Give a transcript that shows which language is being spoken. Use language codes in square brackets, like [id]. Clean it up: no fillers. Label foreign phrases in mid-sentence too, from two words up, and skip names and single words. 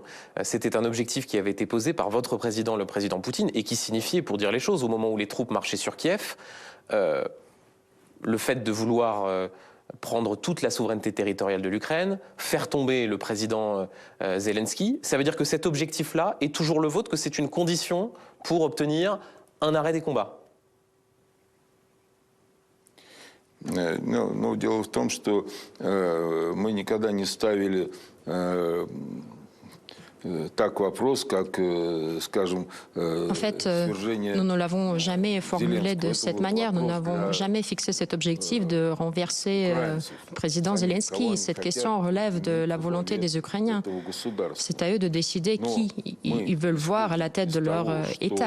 [fr] C'était un objectif qui avait été posé par votre président, le président Poutine, et qui signifiait, pour dire les choses, au moment où les troupes marchaient sur Kiev, le fait de vouloir prendre toute la souveraineté territoriale de l'Ukraine, faire tomber le président Zelensky. Ça veut dire que cet objectif-là est toujours le vôtre, que c'est une condition pour obtenir un arrêt des combats? [ru] Но дело в том, что мы никогда не ставили так вопрос, как, скажем, [fr] en fait, nous ne l'avons jamais formulé de cette manière. Nous n'avons jamais fixé cet objectif de renverser le président Zelensky. Cette question relève de la volonté des Ukrainiens. C'est à eux de décider qui ils veulent voir à la tête de leur État.